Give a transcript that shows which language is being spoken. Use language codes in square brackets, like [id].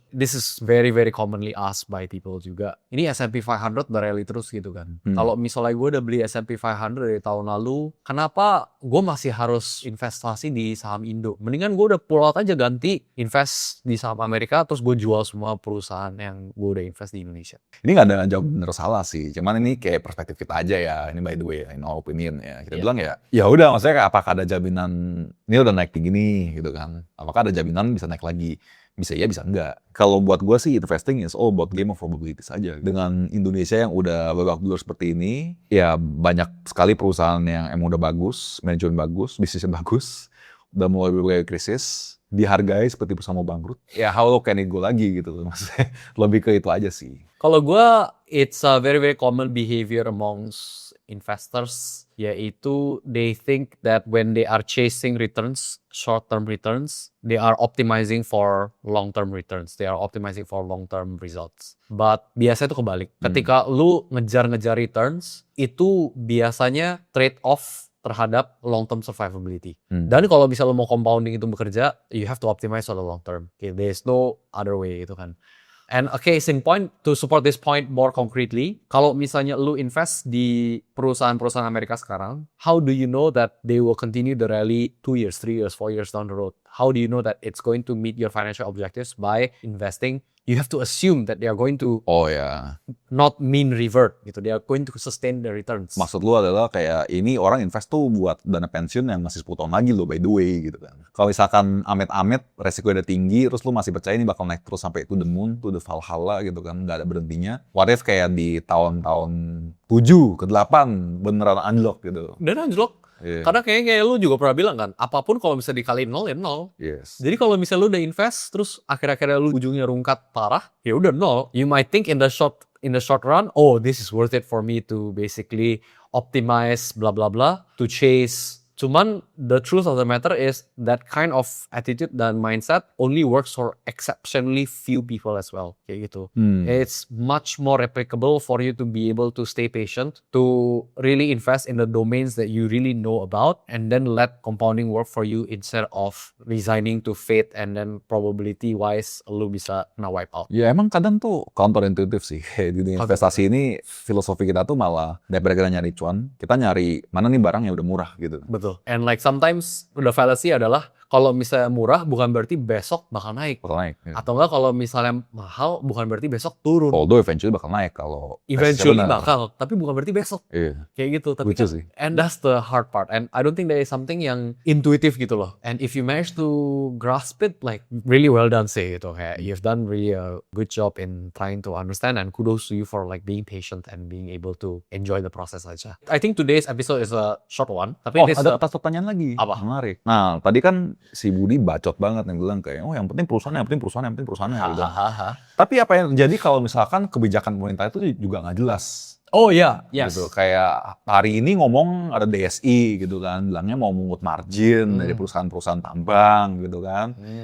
[en] This is very very commonly asked by people juga. [id] Ini S&P 500 udah rally terus gitu kan. Kalau misalnya gue udah beli S&P 500 dari tahun lalu, kenapa gue masih harus investasi di saham Indo? Mendingan gue udah pull out aja, ganti invest di saham Amerika, terus gue jual semua perusahaan yang gue udah invest di Indonesia. Ini nggak ada jawab bener salah sih, cuman ini kayak perspektif kita aja ya. [en] Ini by the way, in our opinion ya. [id] Kita bilang ya udah, maksudnya kayak apakah ada jaminan ini udah naik tinggi nih gitu kan? Apakah ada jaminan bisa naik lagi? Bisa iya, bisa enggak. Kalau buat gue sih [en] investing is all about game of probabilities [id] aja. Dengan Indonesia yang udah babak belur seperti ini, ya banyak sekali perusahaan yang emang udah bagus, manajemen bagus, bisnisnya bagus, udah mulai berbagai krisis, dihargai seperti perusahaan mau bangkrut. Ya [en] how low can it go [id] lagi gitu. Maksudnya lebih ke itu aja sih. Kalau gue, [en] it's a very very common behavior amongst investors, [id] yaitu [en] they think that when they are chasing returns, short-term returns, they are optimizing for long-term returns. They are optimizing for long-term results. [id] But biasanya itu kebalik. Ketika lu ngejar-ngejar returns, itu biasanya trade-off terhadap long-term survivability. Dan kalau misalnya lu mau compounding itu bekerja, [en] you have to optimize for the long-term. Okay, there's no other way [id] itu kan. [en] And a case in point, to support this point more concretely, [id] kalau misalnya lu invest di perusahaan-perusahaan Amerika sekarang, [en] how do you know that they will continue the rally 2 years, 3 years, 4 years down the road? How do you know that it's going to meet your financial objectives by investing? You have to assume that they are going to not mean revert [id] gitu. [en] They are going to sustain the returns. [id] Maksud lu adalah kayak ini orang invest tuh buat dana pensiun yang masih 10 tahun lagi loh [en] by the way [id] gitu kan. Kalau misalkan amit-amit resiko udah tinggi, terus lu masih percaya ini bakal naik terus sampai [en] to the moon, to the Valhalla [id] gitu kan, nggak ada berhentinya. What if kayak di tahun-tahun 7 ke 8 beneran unlock gitu. Dan anjlok. Yeah. Karena kayak lu juga pernah bilang kan, apapun kalau bisa dikaliin 0 ya 0. [en] Yes. [id] Jadi kalau misalnya lu udah invest terus akhir-akhirnya lu ujungnya rungkat parah, ya udah 0. [en] You might think in the short run, oh this is worth it for me to basically optimize blah blah blah to chase. [id] Cuman [en] the truth of the matter is that kind of attitude dan mindset only works for exceptionally few people as well. [id] Kayak gitu. [en] It's much more replicable for you to be able to stay patient, to really invest in the domains that you really know about, and then let compounding work for you instead of resigning to fate and then probability wise [id] lu bisa kena [en] wipe out. [id] Ya emang kadang tuh counterintuitive sih. Di dunia investasi ini filosofi kita tuh malah daripada kita nyari cuan, kita nyari mana nih barang yang udah murah gitu. Betul. gitu. [en] And like sometimes the fallacy [id] adalah kalau misalnya murah bukan berarti besok bakal naik. Bakal naik. Ya. Atau enggak kalau misalnya mahal bukan berarti besok turun. [en] Although eventually [id] bakal naik kalau Eventually bakal, tapi bukan berarti besok. Iya. Kayak gitu. Tapi Lucu sih. [en] and that's the hard part. And I don't think there is something [id] yang intuitive gitu loh. [en] And if you manage to grasp it, like really well done [id] sih gitu. Kayak [en] you've done really a good job in trying to understand, and kudos to you for like being patient and being able to enjoy the process [id] aja. [en] I think today's episode is a short one. [id] Tapi ada atas pertanyaan lagi. Apa? Menarik. Nah, tadi kan si Budi bacot banget yang bilang kayak, yang penting perusahaan, yang penting perusahaan, yang penting perusahaan. Gitu. Tapi apa yang terjadi kalau misalkan kebijakan pemerintah itu juga nggak jelas? Oh iya, yes. Gitu. Kayak hari ini ngomong ada DSI gitu kan, bilangnya mau mengut margin dari perusahaan-perusahaan tambang gitu kan.